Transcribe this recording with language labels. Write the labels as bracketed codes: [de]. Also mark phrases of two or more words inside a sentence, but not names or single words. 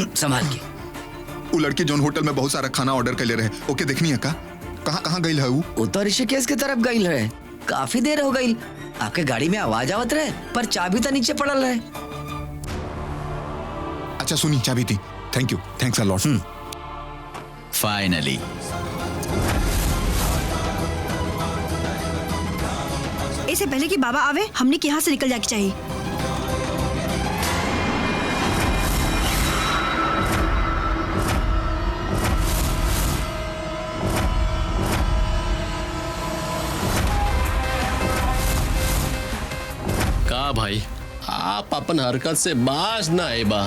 [bho] वो लड़की जोन होटल में बहुत सारा खाना ऑर्डर कर ले रहे, ओके देखनी है का? कहाँ कहाँ गई है वो? वो तो ऋषिकेश की तरफ गई रहे। काफी देर हो गई। आपके गाड़ी में आवाज आवत रहे पर चाबी तो नीचे पड़ल रहे। अच्छा सुनी, चाबी थी। [en] thank you, thanks a lot. [bho] फाइनली इससे पहले कि बाबा आवे हमने यहाँ से निकल जाके चाहिए। का भाई आप अपन हरकत से बाज ना आए बा?